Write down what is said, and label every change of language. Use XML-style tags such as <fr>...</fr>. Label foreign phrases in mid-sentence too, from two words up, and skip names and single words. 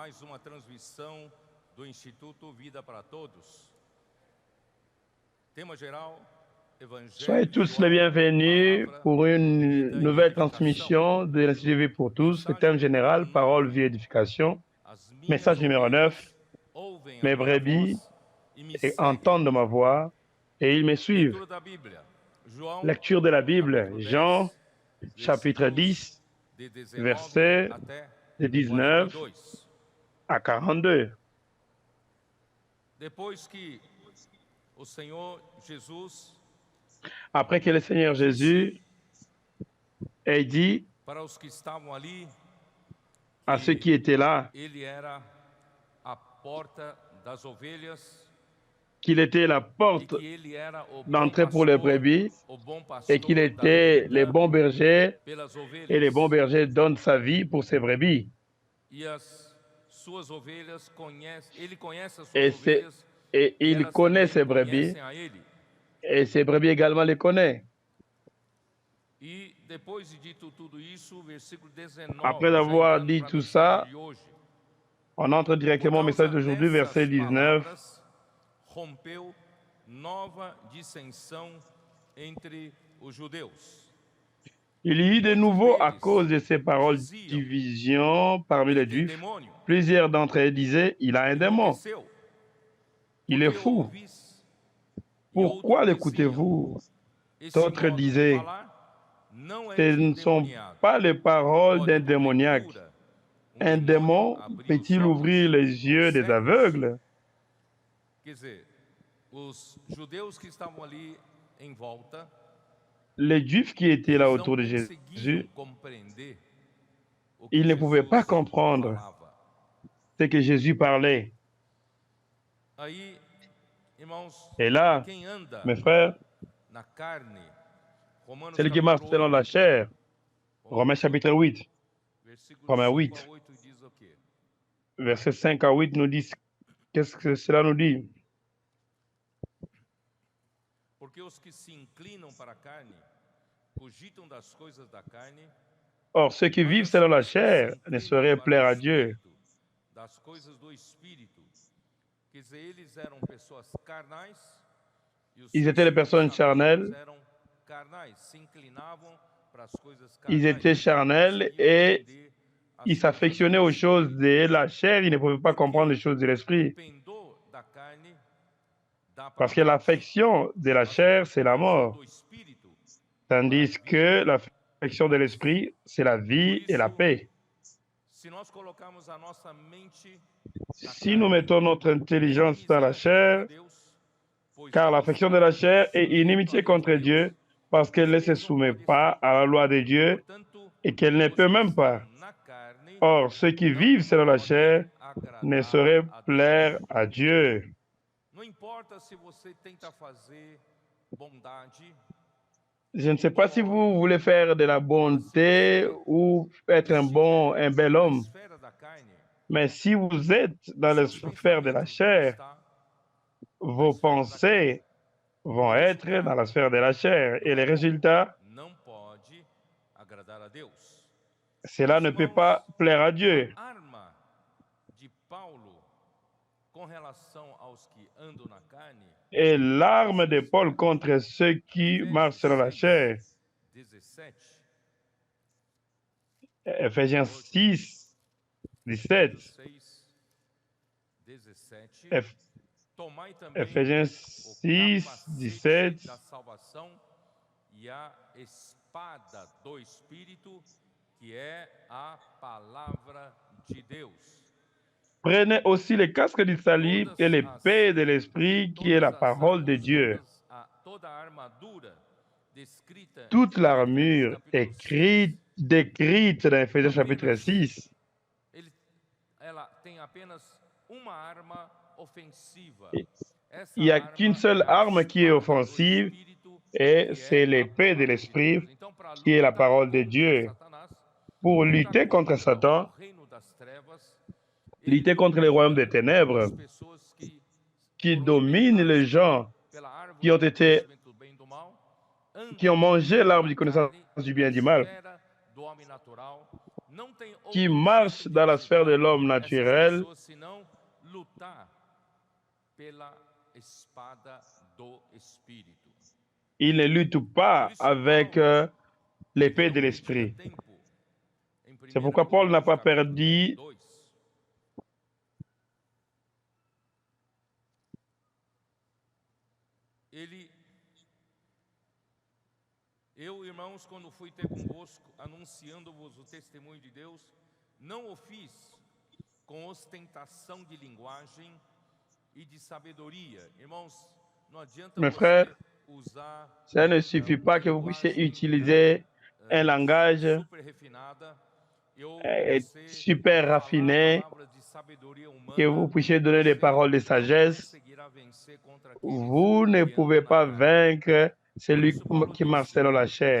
<pt>uma transmissão do Instituto Vida para Todos. Tema geral,</pt> <fr>Soyez</fr> <pt>Evangelho,</pt> <fr>tous les bienvenus pour une nouvelle transmission de l'Institut Vie pour tous. Le thème général, parole, vie, édification. Message numéro 9. Mes brebis entendent ma voix et ils me suivent.</fr> <pt>Leitura da Bíblia. João,</pt> <fr>Lecture de la Bible,</fr> <pt>capítulo 10,</pt> <fr>Jean, chapitre 10,</fr> <pt>de 19</pt> <fr>versets</fr> <pt>até</pt> <fr>de 19</fr> <pt>42.</pt> <fr>à 42.</fr> <pt>Depois que o Senhor Jesus</pt> <fr>Après que le Seigneur Jésus ait dit</fr> <pt>para os que estavam ali</pt> <fr>à ceux qui étaient là</fr> <pt>ele era a porta das ovelhas</pt> <fr>qu'il était la</fr> <pt>e</pt> <fr>porte</fr> <pt>que ele era o bom</pt> <fr>d'entrée pour les</fr> <pt>pastor,</pt> <fr>brebis</fr> <pt>o bom</pt> <fr>et qu'il</fr> <pt>pastor dá</pt> <fr>était</fr> <pt>vida</pt> <fr>les bons bergers</fr> <pt>pelas</pt> <fr>et les bons</fr> <pt>ovelhas.</pt> <fr>bergers donnent sa vie pour ses brebis.</fr> <pt>E as suas ovelhas conhecem, ele conhece as suas</pt> <fr>Et,</fr> <pt>ovelhas</pt> <fr>et</fr> <pt>e</pt> <fr>il</fr> <pt>elas</pt> <fr>connaît</fr> <pt>também</pt> <fr>ses brebis</fr> <pt>conhecem a ele.</pt> <fr>et ses brebis également les connaissent.</fr> <pt>E depois de dito tudo isso, versículo 19,</pt> <fr>Après</fr> <pt>já</pt> <fr>avoir</fr> <pt>entrando</pt> <fr>dit</fr> <pt>para a</pt> <fr>tout</fr> <pt>mensagem</pt> <fr>ça,</fr> <pt>de hoje.</pt> <fr>on entre directement au message d'aujourd'hui, verset 19.</fr> <pt>Palavras, rompeu nova dissensão entre os judeus.</pt> <fr>Il y eut de nouveau, à cause de ces paroles, division parmi les</fr> <pt>Ele tem</pt> <fr>Juifs.</fr> <pt>demônio,</pt> <fr>Plusieurs d'entre eux disaient, il a un démon,</fr> <pt>enlouqueceu.</pt> <fr>il est</fr> <pt>Porque</pt> <fr>fou.</fr> <pt>ouvis e</pt> <fr>Pourquoi</fr> <pt>outros</pt> <fr>l'écoutez-vous?</fr> <pt>diziam, esse</pt> <fr>D'autres</fr> <pt>modo de</pt> <fr>disaient,</fr> <pt>falar não é</pt> <fr>ce</fr> <pt>de</pt> <fr>ne sont</fr> <pt>endemoniado.</pt> <fr>pas les paroles</fr> <pt>Pode,</pt> <fr>d'un démoniaque.</fr> <pt>porventura,</pt> <fr>Un démon</fr> <pt>abrir</pt> <fr>peut-il</fr> <pt>os olhos</pt> <fr>ouvrir les yeux des</fr> <pt>cegos?</pt> <fr>aveugles?</fr> <pt>Quer dizer, os judeus que estavam ali em volta</pt> <fr>Les Juifs qui étaient là</fr> <pt>não</pt> <fr>autour de</fr> <pt>conseguiam</pt> <fr>Jésus,</fr> <pt>compreender o que</pt> <fr>ils ne pouvaient pas</fr> <pt>Jesus</pt> <fr>comprendre</fr> <pt>falava.</pt> <fr>ce que Jésus parlait.</fr> <pt>Aí, irmãos,</pt> <fr>Et là,</fr> <pt>quem anda</pt> <fr>mes frères,</fr> <pt>na carne, Romanos</pt> <fr>celui qui marche</fr> <pt>capítulo</pt> <fr>selon la</fr> <pt>8,</pt> <fr>chair, Romains chapitre 8,</fr> <pt>versículo</pt> <fr>Romains</fr> <pt>5</pt> <fr>8,</fr> <pt>a 8 diz o quê?</pt> <fr>versets 5 à 8 nous disent, qu'est-ce que cela nous dit?</fr> <pt>Porque os que se inclinam para a carne, cogitam das coisas da carne,</pt> <fr>Or, ceux qui</fr> <pt>mas</pt> <fr>vivent</fr> <pt>os</pt> <fr>selon la</fr> <pt>que se</pt> <fr>chair ne</fr> <pt>inclinam</pt> <fr>sauraient</fr> <pt>para</pt> <fr>plaire</fr> <pt>o</pt> <fr>à Dieu.</fr> <pt>Espírito, das coisas do Espírito. Quer dizer, eles eram pessoas carnais e os</pt> <fr>Ils</fr> <pt>seus</pt> <fr>étaient des personnes</fr> <pt>pensamentos</pt> <fr>charnelles,</fr> <pt>eram carnais, se inclinavam para as coisas</pt> <fr>ils</fr> <pt>carnais.</pt> <fr>étaient charnels et</fr> <pt>Entender as</pt> <fr>ils</fr> <pt>coisas</pt> <fr>s'affectionnaient</fr> <pt>do</pt> <fr>aux</fr> <pt>Espírito.</pt> <fr>choses de la chair, ils ne pouvaient pas comprendre les choses de</fr> <pt>O</pt> <fr>l'esprit.</fr> <pt>pendor da carne dá para</pt> <fr>Parce</fr> <pt>a</pt> <fr>que</fr> <pt>morte,</pt> <fr>l'affection de la</fr> <pt>mas o</pt> <fr>chair, c'est la</fr> <pt>pendor</pt> <fr>mort.</fr> <pt>do Espírito</pt> <fr>Tandis que l'affection de l'esprit, c'est la vie et la paix.</fr> <pt>se nós colocarmos a nossa mente</pt> <fr>Si nous mettons notre intelligence dans la chair,</fr> <pt>Deus, pois</pt> <fr>car</fr> <pt>Deus</pt> <fr>l'affection de la chair est inimitié contre Dieu, parce qu'elle ne se soumet pas à la loi de Dieu</fr> <pt>portanto,</pt> <fr>et qu'elle ne peut même pas.</fr> <pt>na carne</pt> <fr>Or, ceux qui vivent selon la chair ne sauraient plaire à Dieu.</fr> <pt>não importa se você tenta fazer bondade,</pt> <fr>Je ne sais pas si vous voulez faire de la bonté ou être un bel homme,</fr> <pt>esfera da carne,</pt> <fr>mais si vous êtes dans la sphère de la chair,</fr> <pt>está</pt> <fr>vos pensées vont être dans la sphère de la chair et les résultats,</fr> <pt>não pode agradar a Deus.</pt> <fr>cela ne peut pas plaire à Dieu.</fr> <pt>A arma de Paulo com relação aos que andam na carne,</pt> <fr>Et l'arme de Paul contre ceux qui marchent selon la chair,</fr> <pt>17,</pt> <fr>Ephésiens 6, 17,</fr> <pt>6, 17,</pt> <fr>Eph-</fr> <pt>tomai também</pt> <fr>Ephésiens</fr> <pt>o</pt> <fr>6,</fr> <pt>capacete</pt> <fr>17,</fr> <pt>da salvação e a espada do Espírito, que é a palavra de Deus.</pt> <fr>prenez aussi le casque du salut et l'épée de l'esprit qui est la parole de Dieu.</fr> <pt>Toda a armadura descrita</pt> <fr>Toute</fr> <pt>em</pt> <fr>l'armure</fr> <pt>Efésios capítulo 6,</pt> <fr>décrite dans Ephésiens chapitre 6,</fr> <pt>ela tem apenas uma arma ofensiva. Essa</pt> <fr>il n'y a</fr> <pt>arma</pt> <fr>qu'une seule</fr> <pt>é a</pt> <fr>arme qui est</fr> <pt>espada do</pt> <fr>offensive</fr> <pt>Espírito,</pt> <fr>et</fr> <pt>que</pt> <fr>c'est</fr> <pt>é a</pt> <fr>l'épée de</fr> <pt>palavra de</pt> <fr>l'esprit</fr> <pt>Deus. Então, para</pt> <fr>qui est la</fr> <pt>lutar</pt> <fr>parole de</fr> <pt>contra</pt> <fr>Dieu.</fr> <pt>Satanás,</pt> <fr>Pour</fr> <pt>lutar</pt> <fr>lutter contre Satan,</fr> <pt>o reino das trevas,</pt> <fr>lutter contre les royaumes des ténèbres</fr> <pt>as pessoas</pt> <fr>qui</fr> <pt>foram</pt> <fr>dominent les gens</fr> <pt>pela árvore</pt> <fr>qui ont</fr> <pt>do</pt> <fr>été,</fr> <pt>conhecimento do bem e do mal,</pt> <fr>qui ont mangé l'arbre</fr> <pt>na</pt> <fr>du connaissance</fr> <pt>carne,</pt> <fr>du bien et du</fr> <pt>na</pt> <fr>mal.</fr> <pt>esfera do homem natural,</pt> <fr>qui marche dans la sphère de l'homme naturel, il ne lutte pas avec l'épée de l'esprit. C'est pourquoi Paul n'a pas perdu</fr> <pt>Eu, irmãos, quando fui ter convosco, anunciando-vos o testemunho de Deus, não o fiz com ostentação de linguagem e de sabedoria. Irmãos, não adianta</pt> <fr>mes frères,</fr> <pt>usar</pt> <fr>ça ne suffit pas que vous puissiez utiliser un langage</fr> <pt>super refinada,</pt> <fr>super raffiné, que vous puissiez donner des paroles de sagesse. Vous ne pouvez pas vaincre celui qui marche selon la chair.</fr>